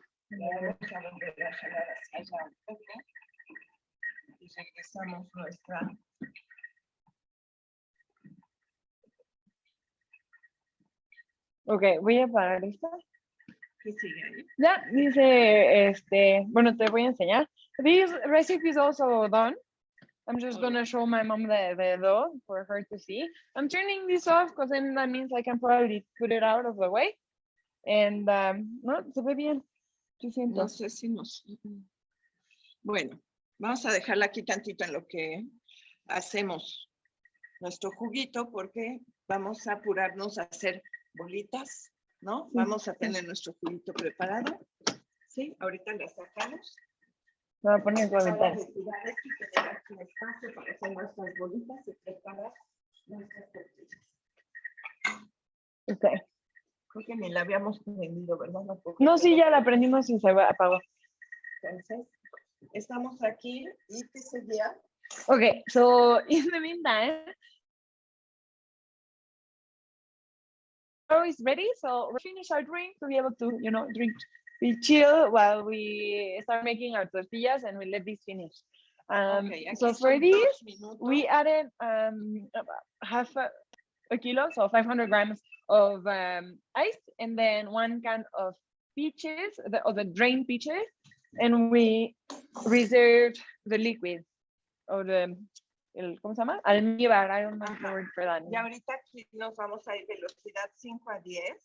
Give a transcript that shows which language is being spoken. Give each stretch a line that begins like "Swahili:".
Spanish: Vamos a volver a jalar hacia allá un poco y regresamos nuestra. Ok, voy a parar esta. ¿Qué sigue ahí? Ya, dice, bueno, te voy a enseñar.
English: This recipe is also done. I'm just gonna show my mom the dough for her to see. I'm turning this off because then that means I can probably put it out of the way.
Spanish: And, no, se ve bien. Yo siento. No sé si nos... Bueno, vamos a dejarla aquí tantito en lo que hacemos nuestro juguito porque vamos a apurarnos a hacer bolitas, ¿no? Sí. Vamos a tener nuestro juguito preparado. Sí, ahorita la sacamos. Me voy a poner Para suavitar. retirar esto y tener aquí un espacio para hacer nuestras bolitas y preparar nuestras tortillas. Okay. Creo que ni la habíamos prendido, ¿verdad? No, sí, ya la prendimos y se apagó. Entonces, estamos aquí y te seguía.
English: Okay, so in the meantime, is ready, so we finish our drink to be able to, drink, we chill while we start making our tortillas and we let this finish. Okay, so for this, we added half a kilo, so 500 grams of ice, and then 1 can of peaches, the drained peaches, and we reserved the liquid, or ¿cómo se llama? Almíbar, I don't know the word for that.
Spanish: Y ahorita aquí nos vamos a ir velocidad 5 a 10.